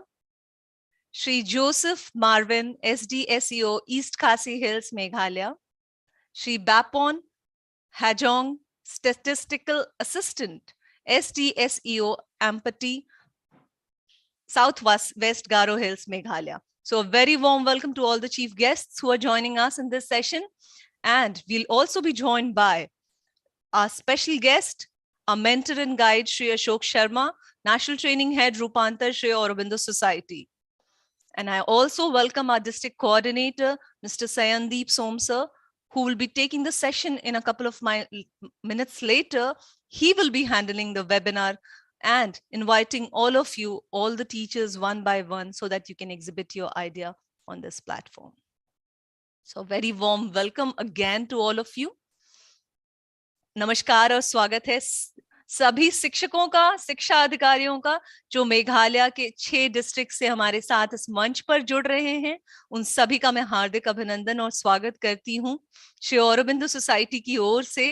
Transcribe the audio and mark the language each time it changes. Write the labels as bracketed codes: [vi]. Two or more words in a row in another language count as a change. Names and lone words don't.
[en] Shri Joseph Marvin, SDSEO, East Khasi Hills, Meghalaya. Shri Bapon Hajong, Statistical Assistant, SDSEO, Ampati, Southwest West Garo Hills, Meghalaya. So a very warm welcome to all the chief guests who are joining us in this session. And we'll also be joined by our special guest, our mentor and guide, Shri Ashok Sharma, National Training Head, Rupantar, Sri Aurobindo Society. And I also welcome our district coordinator, Mr. Sayandeep Somsar, who will be taking the session in a couple of minutes later. He will be handling the webinar and inviting all of you, all the teachers, one by one, so that you can exhibit your idea on this platform. So very warm welcome again to all of you. [hi] नमस्कार और स्वागत है सभी शिक्षकों का, शिक्षा अधिकारियों का, जो मेघालय के 6 डिस्ट्रिक्ट से हमारे साथ इस मंच पर जुड़ रहे हैं। उन सभी का मैं हार्दिक अभिनंदन और स्वागत करती हूं श्री औरोबिंदो सोसाइटी की ओर से।